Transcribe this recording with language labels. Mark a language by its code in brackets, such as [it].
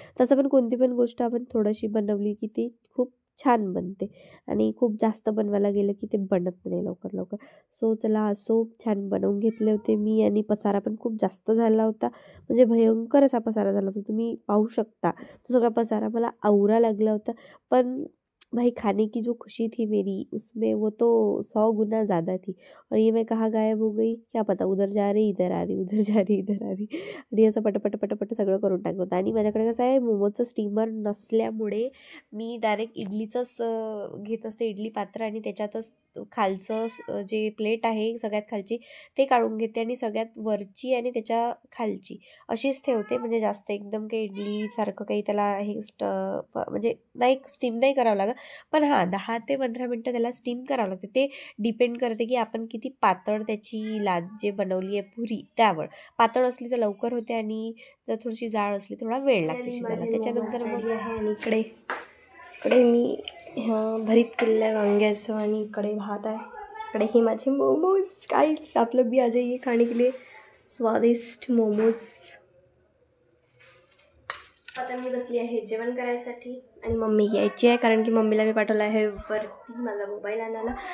[mr] तसं पण कोणती पण गोष्ट आपण थोडीशी बनवली की ती खूप छान बनते. आणि खूप जास्त बनवायला गेलं की ते बनत नाही लवकर. सो चला असो, छान बनवून घेतले होते मी. आणि पसारा पण खूप जास्त झाला होता, म्हणजे भयंकर असा पसारा झाला होता. तुम्ही पाहू शकता तो सगळा पसारा मला आवरा लागला होता. [hi] पण भाई खाने की जो खुशी थी मेरी, उसमें वो तो 100 गुना ज़्यादा थी. और ये मैं कहाँ गायब हो गई क्या पता, उधर जा रही इधर आ रही, उधर जा रही इधर आ रही. [mr] आणि असं पटपट सगळं करून टाकलं होतं. आणि माझ्याकडे कसं आहे, मोमोजचं स्टीमर नसल्यामुळे मी डायरेक्ट इडलीचंच घेत असते, इडली पात्र. आणि त्याच्यातच खालचं जे प्लेट आहे सगळ्यात खालची ते काढून घेते. आणि सगळ्यात वरची आणि त्याच्या खालची अशीच ठेवते. म्हणजे जास्त एकदम काही इडलीसारखं काही त्याला हे म्हणजे नाही स्टीम नाही करावं लागत. पण हां 10 ते 15 मिनटं त्याला स्टीम करावं लागते. ते डिपेंड करते की आपण किती पातळ त्याची लाद जे बनवली आहे पुरी त्यावर. पातळ असली तर लवकर होते, आणि जर थोडीशी जाड असली थोडा वेळ लागते शिजायला. त्याच्यानंतर मग आहे. आणि इकडे मी भरीत केलेलं आहे वांग्याचं. आणि इकडे भात आहे. इकडे हे माझे मोमोज. काहीच आपलं [hi] भी आ जाइए खाने के लिए स्वादिष्ट मोमोज. [mr] आता मी बसली आहे जेवण करायसाठी. आणि मम्मी यायची आहे, कारण की मम्मीला मी पाठवला आहे वरती माझा मोबाईल आणायला.